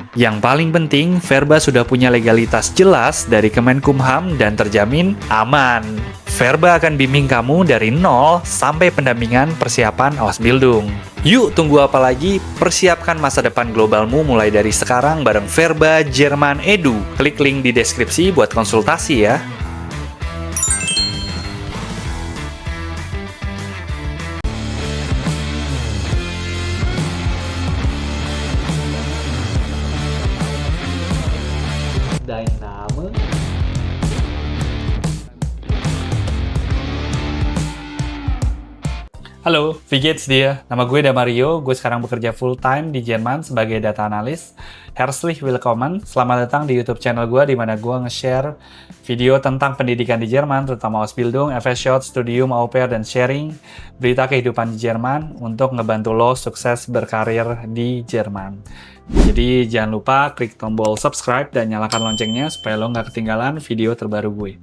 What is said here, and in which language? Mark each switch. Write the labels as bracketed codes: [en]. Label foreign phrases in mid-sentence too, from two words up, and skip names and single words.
[id] Yang paling penting, Verba sudah punya legalitas jelas dari Kemenkumham dan terjamin aman. Verba akan bimbing kamu dari nol sampai pendampingan persiapan Ausbildung. Yuk, tunggu apa lagi? Persiapkan masa depan globalmu mulai dari sekarang bareng Verba Jerman Edu. Klik link di deskripsi buat konsultasi ya. Dynamo. [de] Halo, wie geht's dir? [id] Nama gue Damario, gue sekarang bekerja full-time di Jerman sebagai data analis. [de] Herzlich willkommen, [id] selamat datang di YouTube channel gue di mana gue nge-share video tentang pendidikan di Jerman, terutama Ausbildung, FSJ, Studium, Au Pair, dan sharing berita kehidupan di Jerman untuk ngebantu lo sukses berkarir di Jerman. Jadi jangan lupa klik tombol subscribe dan nyalakan loncengnya supaya lo nggak ketinggalan video terbaru gue.